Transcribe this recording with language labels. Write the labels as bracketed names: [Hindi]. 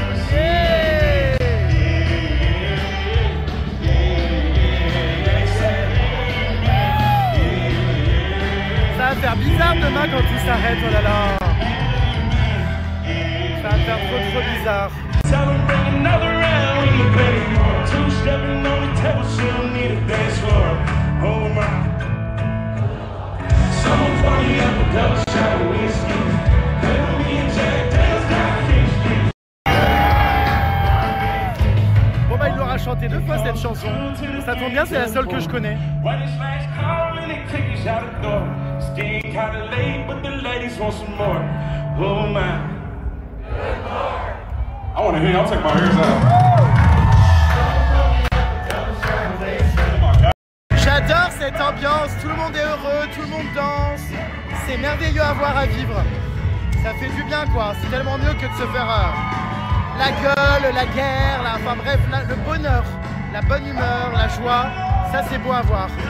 [French] Yeah. Ça va faire bizarre demain quand tout s'arrête, oh là là. Ça va faire trop bizarre. [English] Celebrate another round in the bay. Two-stepping on the table, she'll need a dance floor. Oh my. Someone party up a double shot of whiskey. Let me and Jack Daniels got King Street. [French] Bon bah il l'aura chanté 2 fois cette chanson. Ça tombe bien, c'est la seule que je connais. [English] When it's last call and they take us out the door. Staying kinda late, but the ladies want some more. Oh my. I want to hear y'all take my ears out. [French] J'adore cette ambiance, tout le monde est heureux, tout le monde danse. C'est merveilleux à voir, à vivre. Ça fait du bien quoi, c'est tellement mieux que de se faire la gueule, la guerre, enfin bref, le bonheur, la bonne humeur, la joie. Ça c'est beau à voir.